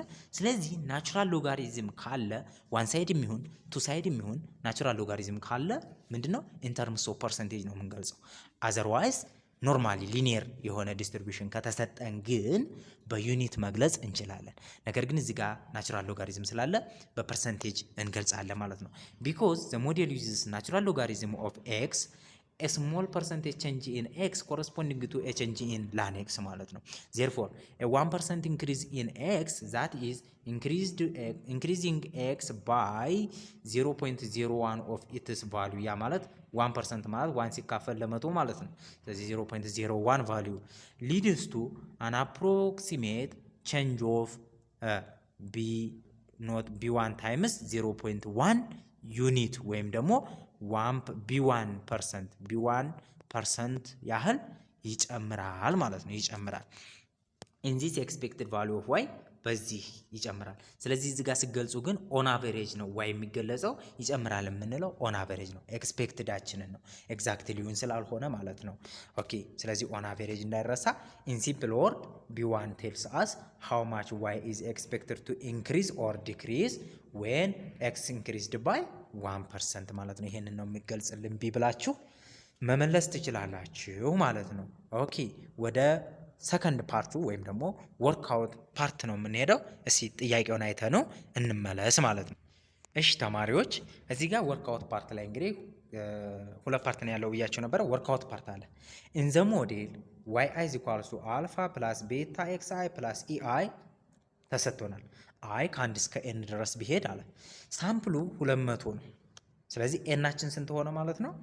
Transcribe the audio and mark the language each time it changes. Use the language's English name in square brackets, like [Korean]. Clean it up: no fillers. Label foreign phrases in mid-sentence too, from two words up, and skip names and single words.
[Amharic] ስለዚህ [English] natural logarithm [Amharic] ካለ [English] one side [Amharic] የሚሆን [English] two side [Amharic] የሚሆን [English] natural logarithm [Amharic] ካለ ምንድነው [English] in terms of percentage [Amharic] ነው [English] የምንገልጸው። otherwise normally linear [Amharic] የሆነ ዲስትሪቢዩሽን ከተሰጠን ግን በዩኒት መግለጽ እንችላለን። ነገር ግን እዚህ ጋር [English] natural logarithm [Amharic] ስላለ በፐርሰንቴጅ እንገልጻለን ማለት ነው። [English] because the model uses natural logarithm of x a small percentage change in x corresponding to a change in ln x [Amharic] ማለት ነው። [English] therefore a 1% increase in x that is increasing x by 0.01 of its value [Amharic] ያ ማለት 1% ማለት 1 ሲካፈል ለመቶ ማለት ነው። ስለዚህ [English] 0.01 value leads to an approximate change of b1 times 0.1 [Amharic] ዩኒት ወይም ደግሞ ቢ1% ያህል ይጨምራል ማለት ነው። ይጨምራል [English] in this expected value of y በዚህ [Amharic] ይጨምራል። ስለዚህ እዚህ ጋር ሲገልጹ ግን [English] on average [Amharic] ነው y የሚገለጸው። ይጨምራል የምንለው [English] on average [Amharic] ነው፣ ኤክስፔክትዳችንን ነው፣ ኤግዛክትሊውን ስላልሆነ ማለት ነው። ኦኬ ስለዚህ [English] on average [Amharic] እንዳይረሳ። [English] in simple word b1 tells us how much y is expected to increase or decrease when x increased by 1% [Amharic] ማለት ነው። ይሄንን ነው የሚገልጽልን ቢብላችሁ መመለስ ትችላላችሁ ማለት ነው። ኦኬ ወደ ሰከንድ ፓርቱ ወይም ደግሞ [English] workout part [Amharic] ነው የምንሄደው። እስኪ ጥያቄውን አይተነው እንመለስ ማለት ነው። እሺ ተማሪዎች እዚህ ጋር [English] workout part [Amharic] ላይ እንግዲህ ሁለት ፓርት ነው ያለው ብያቸው ነበረ። [English] workout part [Amharic] አለ። [English] in the model y i is equals to alpha plus beta x i plus e i [Amharic] ተሰጥቶናል። አይ ከአንድ እስከ ኤን ድረስ ቢሄድ አለ። ሳምፕሉ 200 ነው። ስለዚህ ኤናችን ስንት ሆነ ማለት ነው?